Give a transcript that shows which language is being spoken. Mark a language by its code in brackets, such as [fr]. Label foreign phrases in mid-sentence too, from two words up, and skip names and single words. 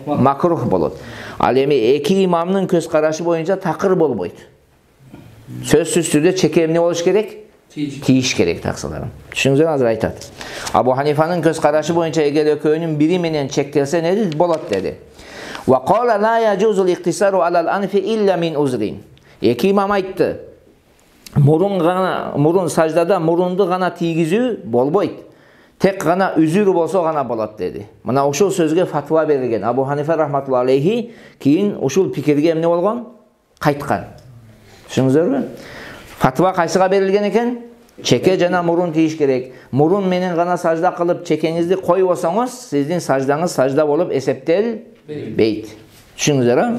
[ky] макрух болот. Ал эми эки имамдын көз карашы боюнча такыр болбойт. Сөзсүз түрдө чеке эмне болуш керек? Тийиш керек, таксыларым. Түшүнүңүздөр, азыр айтат. Абу Ханифанын көз карашы боюнча эгер экөөнүн бири менен чектелсе не дейт? Болот деди. [ar] وقال لا يجوز الاقتصار على الأنف إلا من عذر. [ky] Эки имам айтты. Мурун саждада мурунду гана тийгизүү болбойт. Тек гана үзүр болсо гана болот деди. Мына ушул сөзгө фатва берилген. Абу Ханифа [ar] رحمة الله عليه [ky] кийин ушул пикирге эмне болгон? Кайткан. Түшүнүңүздөрбү? Фатва кайсыга берилген экен? Чеке жана мурун тийиш керек. Мурун менен гана сажда кылып, чекеңизди коюп алсаңыз, сиздин саждаңыз сажда болуп эсептелбейт. Түшүндүңүздөр, а?